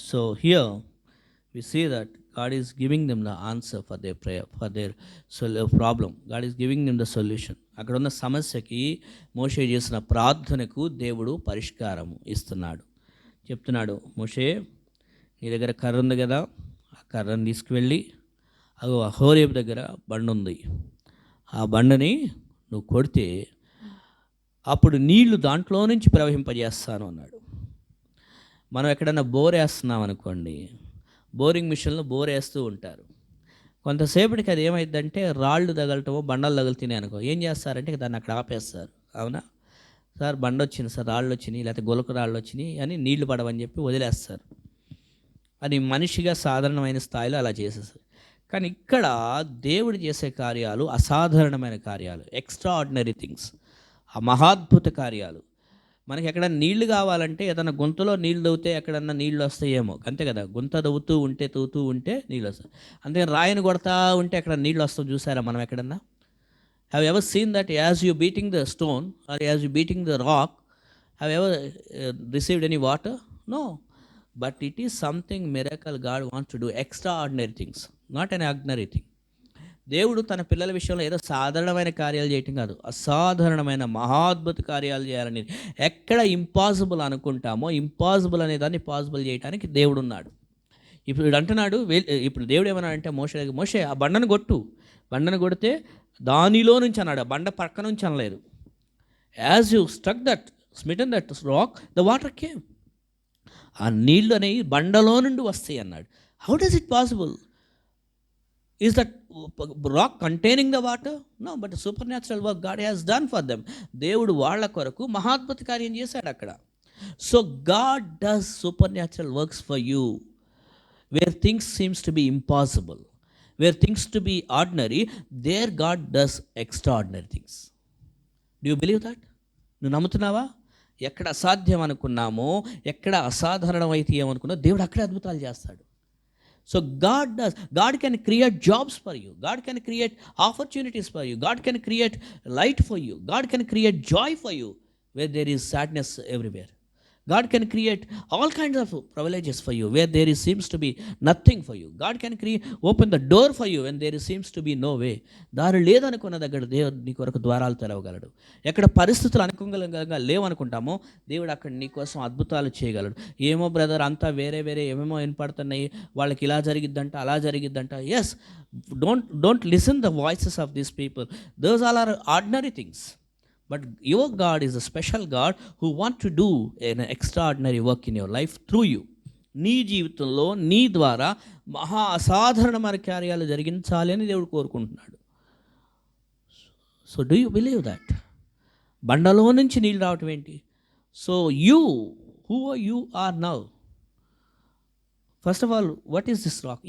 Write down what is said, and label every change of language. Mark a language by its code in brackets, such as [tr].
[en] So here we see that God is giving them the answer for their prayer, for their problem. God is giving them the solution. [te] అక్కడ ఉన్న సమస్యకి, మోషే చేసిన ప్రార్థనకు దేవుడు పరిష్కారం ఇస్తున్నాడు. చెప్తున్నాడు, మోషే నీ దగ్గర కర్ర ఉంది కదా, ఆ కర్రను తీసుకువెళ్ళి అగో హోరేబు దగ్గర బండ ఉంది, ఆ బండని నువ్వు కొడితే అప్పుడు నీళ్లు దాంట్లో నుంచి ప్రవహింపజేస్తాను అన్నాడు. మనం ఎక్కడన్నా బోర్ వేస్తున్నాం అనుకోండి, బోరింగ్ మిషన్లో బోర్ వేస్తూ ఉంటారు. కొంతసేపటికి అది ఏమైందంటే రాళ్ళు తగలటమో బండలు తగులుతున్నాయి అనుకో, ఏం చేస్తారంటే దాన్ని అక్కడ ఆపేస్తారు. అవునా సార్, బండ వచ్చింది సార్, రాళ్ళు వచ్చినాయి, లేకపోతే గొలక రాళ్ళు వచ్చినాయి అని నీళ్లు పడవని చెప్పి వదిలేస్తారు. అది మనిషిగా సాధారణమైన స్థాయిలో అలా చేసేస్తారు. కానీ ఇక్కడ దేవుడు చేసే కార్యాలు అసాధారణమైన కార్యాలు, ఎక్స్ట్రా ఆర్డినరీ థింగ్స్, ఆ మహాద్భుత కార్యాలు. మనకి ఎక్కడన్నా నీళ్లు కావాలంటే ఏదైనా గుంతలో నీళ్ళు తవ్వుతే ఎక్కడన్నా నీళ్ళు వస్తాయేమో, అంతే కదా. గుంత తవ్వుతూ ఉంటే నీళ్ళు వస్తాయి. అంతే రాయిని కొడతా ఉంటే ఎక్కడ నీళ్ళు వస్తాం చూసారా మనం ఎక్కడన్నా? [en] Have you ever seen that as you beating the stone or as you beating the rock, have you ever received any water? No. But it is something miracle God wants to do, extraordinary things, not an ordinary thing. [te] దేవుడు తన పిల్లల విషయంలో ఏదో సాధారణమైన కార్యాలు చేయటం కాదు, అసాధారణమైన మహాద్భుత కార్యాలు చేయాలని. ఎక్కడ ఇంపాసిబుల్ అనుకుంటామో ఇంపాసిబుల్ అనే దాన్ని పాసిబుల్ చేయడానికి దేవుడు ఉన్నాడు. ఇప్పుడు అంటున్నాడు, ఇప్పుడు దేవుడు ఏమన్నా అంటే మోషే ఆ బండను కొట్టు, బండను కొడితే దానిలో నుంచి అన్నాడు, ఆ బండ పక్క నుంచి అనలేదు. [en] As you struck that smitten that rock the water came. [te] ఆ నీళ్ళు అనేవి బండలో నుండి వస్తాయి అన్నాడు. [en] How does it possible? Is that rock containing the water? No, but super natural work God has done for them. [te] దేవుడు వాళ్ళ కొరకు మహాద్భుత కార్యం చేశాడు అక్కడ. [en] So God does super natural works for you where things seems to be impossible. Where things to be ordinary, there God does extraordinary things. Do you believe that? [te] నువ్వు నమ్ముతున్నావా? ఎక్కడ అసాధ్యం అనుకున్నామో, ఎక్కడ అసాధారణం అయితే ఏమనుకున్నా దేవుడు అక్కడే అద్భుతాలు చేస్తాడు. [en] So God can create jobs for you. God can create opportunities for you. God can create light for you. God can create joy for you where there is sadness everywhere. God can create all kinds of privileges for you where there seems to be nothing for you. God can open the door for you when there seems to be no way. [te] దారి లేదనుకున్న దగ్గర దేవుడు నీ కొరకు ద్వారాలు తెరవగలడు. ఎక్కడ పరిస్థితులు అనుకూలంగా లేవనుకుంటామో దేవుడు అక్కడ నీ కోసం అద్భుతాలు చేయగలడు. ఏమో బ్రదర్ అంతా వేరే ఏమేమో వినపడుతున్నాయి, వాళ్ళకి ఇలా జరిగిద్దంట అలా జరిగిద్దంట. [en] Yes, don't listen the voices of these people. Those all are ordinary things. But your God is a special God who wants to do an extraordinary work in your life through you. [te] నీ జీవితంలో నీ ద్వారా మహా అసాధారణమైన కార్యాలు జరిగించాలి అని దేవుడు కోరుకుంటున్నాడు. [en] So do you believe that? [te] బండలో నుంచి నీళ్ళు రావటం ఏంటి? [en] So who you are now. First of all, what is this rock?